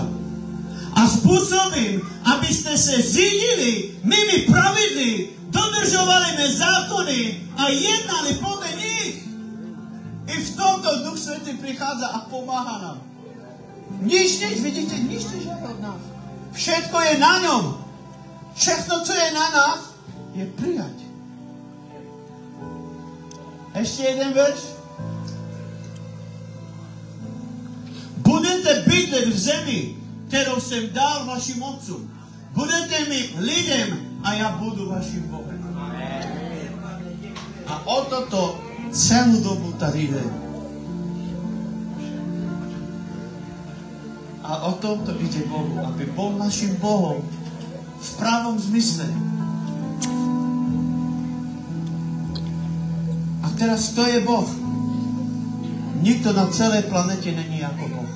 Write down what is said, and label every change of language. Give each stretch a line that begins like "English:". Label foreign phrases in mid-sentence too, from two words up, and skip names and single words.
Slovak: A spôsobím, aby ste sa
Czech: řídili mými pravidly, dodržovali mé zákony a jednali
Slovak: podľa nich. I v tomto Duch Svätý prichádza a pomáha nám. Nič než, vidíte, nič nežiada od nás. Všetko je na ňom.
Czech: Všechno, co je na nás, je prijať.
Slovak: Ešte jeden verš.
Czech: Budete bydlet v zemi, kterou jsem dal vašim otcům. Budete mi lidem a já budu vašim Bohem. A o toto celú dobu tady jde.
Slovak: A o tomto ide Bohu, aby bol našim Bohom v pravom zmysle. A teraz kto je Boh? Nikto na celej planete není ako Boh.